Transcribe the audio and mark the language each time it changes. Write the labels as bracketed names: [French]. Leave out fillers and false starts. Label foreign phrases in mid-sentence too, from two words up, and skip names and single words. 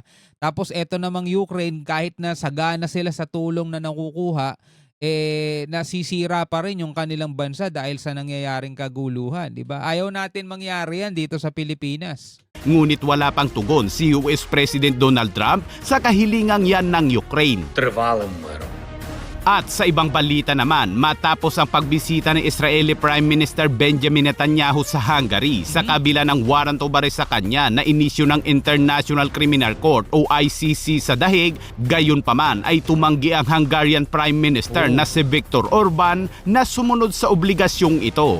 [Filipino] Tapos eto namang Ukraine, kahit na sagana sila sa tulong na nakukuha, nasisira pa rin yung kanilang bansa dahil sa nangyayaring kaguluhan. Diba? Ayaw natin mangyari yan dito sa Pilipinas. Ngunit wala pang tugon si [English] US President [Filipino] Donald Trump sa kahilingang yan ng Ukraine. [Ukrainian] тривалим миром. [Filipino] At sa ibang balita naman, matapos ang pagbisita ng [English] Israeli Prime Minister [Filipino] Benjamin Netanyahu sa Hungary sa kabila ng [English] warrant of arrest [Filipino] sa kanya na inisyu ng International Criminal Court o ICC sa dahig, gayon pa man ay tumanggi ang [English] Hungarian Prime Minister [Filipino] na si Viktor Orban na sumunod sa obligasyong ito.